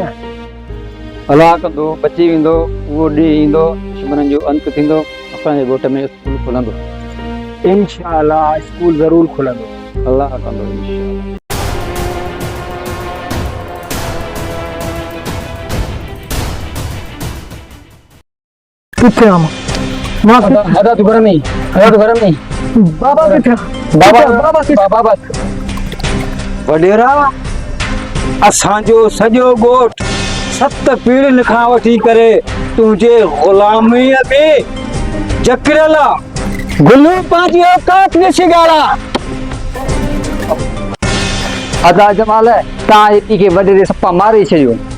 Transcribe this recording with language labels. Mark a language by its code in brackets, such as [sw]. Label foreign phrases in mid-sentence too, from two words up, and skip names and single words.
[sd] अलाह कंदो बची वेंदो उहो ॾींहुं ईंदो दुश्मननि जो अंत थींदो असांजे ॻोठ में स्कूल खुलंदो इंशाअल्लाह स्कूल ज़रूरु खुलंदो अलाह कंदो इंशाअल्लाह। किथे आमा मां दादा तू घर में ही बाबा किथे बाबा किथे बाबा वडेरा असांजो सॼो ॻोठ 7 पीढ़ियुनि खां वठी करे तुंहिंजे ग़ुलामीअ में जकरियल आहे। गुल्लू पंहिंजी औकात में शिगाड़ा अदा जमाल तव्हां एकी खे वॾे सपा मारे छॾियो।